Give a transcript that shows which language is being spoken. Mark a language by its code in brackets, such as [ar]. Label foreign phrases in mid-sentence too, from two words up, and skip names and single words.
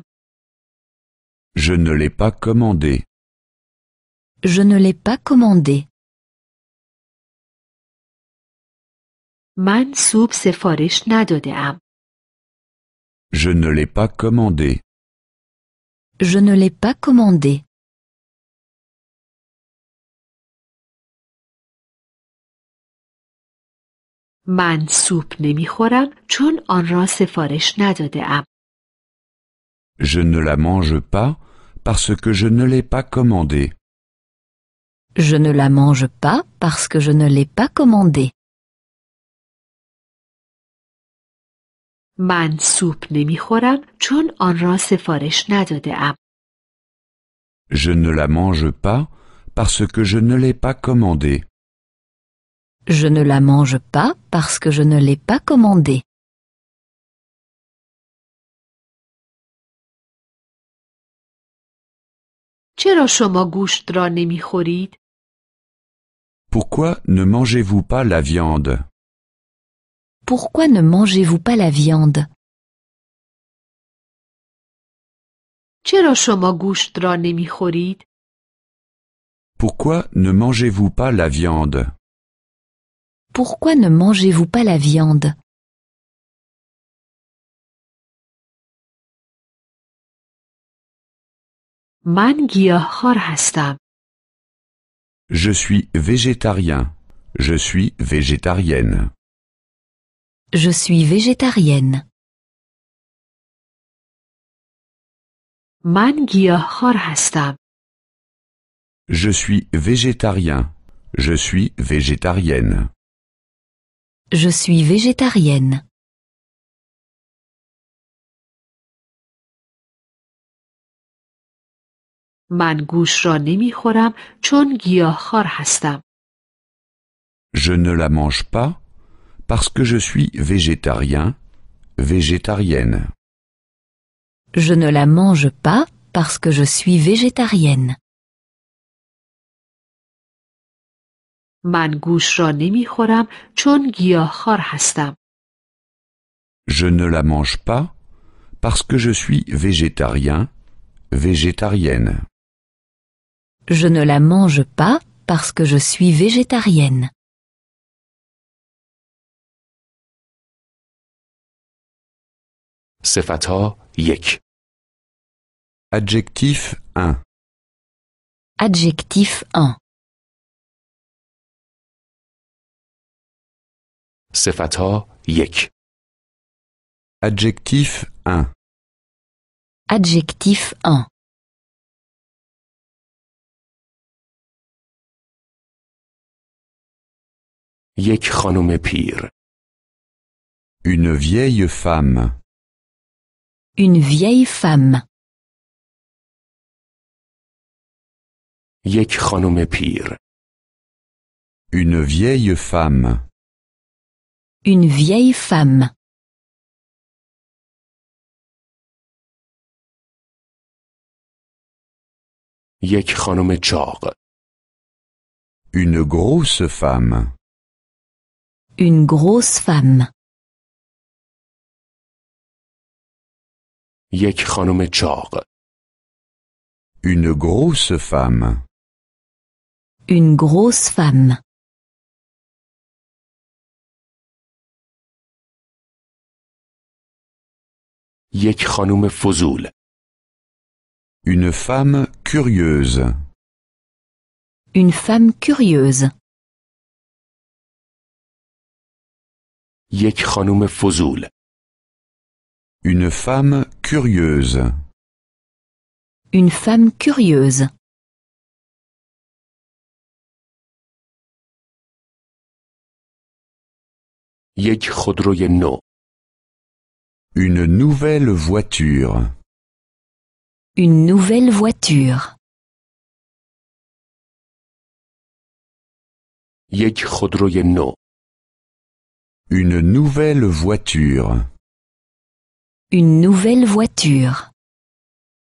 [fr] Je ne l'ai pas commandé. Je ne l'ai pas commandé. [fa] من سوپ سفارش نداده ام. [fr] Je ne l'ai pas commandé. Je ne l'ai pas commandé. [fa] من سوپ نمیخورم چون آن را سفارش نداده ام. [fr] Je ne la mange pas parce que je ne l'ai pas commandé. Je ne la mange pas parce que je ne l'ai pas commandé. [fa] من سوپ نمیخورم چون آن را سفارش نداده ام. [fr] Je ne la mange pas parce que je ne l'ai pas commandé. Je ne la mange pas parce que je ne l'ai pas commandé. [fa] چرا شما گوشت را نمیخورید؟ [fr] Pourquoi ne mangez-vous pas la viande? Pourquoi ne mangez-vous pas la viande? [fa] چرا شما گوشت را نمیخورید؟ [fr] Pourquoi ne mangez-vous pas la viande? Pourquoi ne mangez-vous pas la viande? [fa] من گیاهخوار هستم. [fr] Je suis végétarien. Je suis végétarienne. Je suis végétarienne. [fa] من گیاهخوار هستم. [fr] Je suis végétarien. Je suis végétarienne. Je suis végétarienne. [fa] من گوشت را نمیخورم چون گیاهخوار هستم. [fr] Je ne la mange pas parce que je suis végétarien, végétarienne. Je ne la mange pas parce que je suis végétarienne. [fa] من گوشت را نمیخورم چون گیاهخوار هستم. [fr] Je ne la mange pas parce que je suis végétarien, végétarienne. Je ne la mange pas parce que je suis végétarienne. [fa] صفتها 1. [fr] Adjectif 1. Adjectif 1. [fa] صفتها 1. [fr] Adjectif 1. Adjectif 1. [fa] یک خانم پیر. [fr] Une vieille femme. Une vieille femme. [fa] یک خانم پیر. [fr] Une vieille femme. Une vieille femme. [fa] یک خانم چاق. [fr] Une grosse femme. Une grosse femme. [fa] یک خانم چاق. [fr] Une grosse femme. Une grosse femme. [fa] یک خانم فضول. [fr] Une femme curieuse. Une femme curieuse. [fa] یک خانم فضول. [fr] Une femme curieuse. Une femme curieuse. [fa] یک خودروی نو. [fr] Une nouvelle voiture. Une nouvelle voiture. [fa] یک خودروی نو. [fr] Une nouvelle voiture. Une nouvelle voiture.